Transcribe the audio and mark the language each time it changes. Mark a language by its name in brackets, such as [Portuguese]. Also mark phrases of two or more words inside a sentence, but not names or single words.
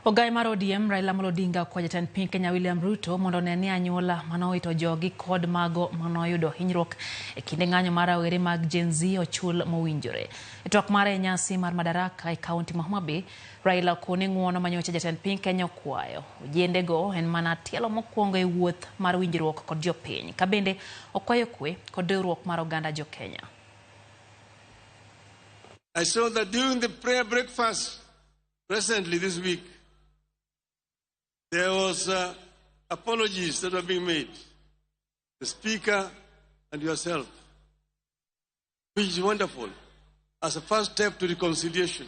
[Luo (Kenya and Tanzania)] Ogai mar ODM Raila kwa jatend piny Kenya William Ruto mondo ne anyuola manoito jogi kod mago manoyudo hinyruok e kinde ng'anyo mar rawere mag Gen Z ochul mowinjore. E twak mare nyasi mar madaraka e kaunti ma Homa Bay, Raila kone ng'uono manyocha jatend piny Kenya kwayo. Ojendego en mana tielo mokwongo e wuoth mar winjruok kod jopiny. Kabende okwayo kwe kod riwruok mar oganda jo Kenya. [English] I saw that during the prayer breakfast recently this week, there was apologies that were being made, the speaker and yourself, which is wonderful as a first step to reconciliation.